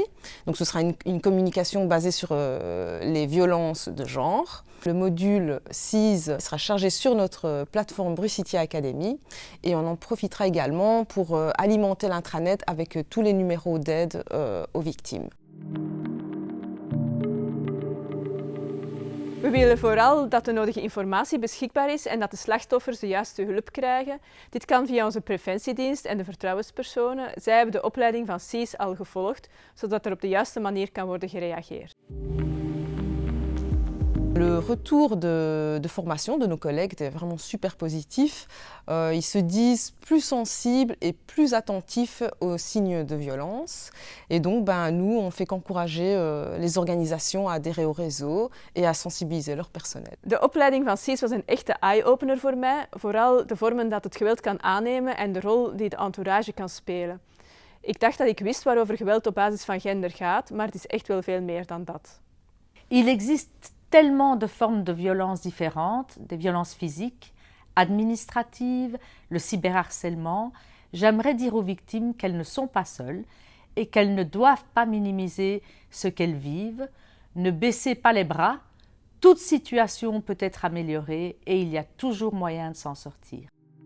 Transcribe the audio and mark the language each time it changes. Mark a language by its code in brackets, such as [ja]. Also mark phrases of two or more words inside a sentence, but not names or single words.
[fr] Donc ce sera une communication basée sur les violences de genre. Le module CISE sera chargé sur notre plateforme Brucitia Academy et on en profitera également pour alimenter l'intranet avec tous les numéros d'aide aux victimes. [nl] We willen vooral dat de nodige informatie beschikbaar is en dat de slachtoffers de juiste hulp krijgen. Dit kan via onze preventiedienst en de vertrouwenspersonen. Zij hebben de opleiding van CISE al gevolgd, zodat er op de juiste manier kan worden gereageerd. [fr] Le retour de formation de nos collègues était vraiment super positif. Ils se disent plus sensibles et plus attentifs aux signes de violence. Et donc, nous, on fait qu'encourager les organisations à adhérer au réseau et à sensibiliser leur personnel. [nl] De opleiding van CISE was een echte eye-opener voor mij. Vooral de vormen dat het geweld kan aannemen en de rol die de entourage kan spelen. Ik dacht dat ik wist waarover geweld op basis van gender gaat, maar het is echt wel veel meer dan dat. [fr] Il existe tellement de formes de violences différentes, des violences physiques, administratives, le cyberharcèlement. J'aimerais dire aux victimes qu'elles ne sont pas seules et qu'elles ne doivent pas minimiser ce qu'elles vivent. Ne baissez pas les bras, toute situation peut être améliorée et il y a toujours moyen de s'en sortir.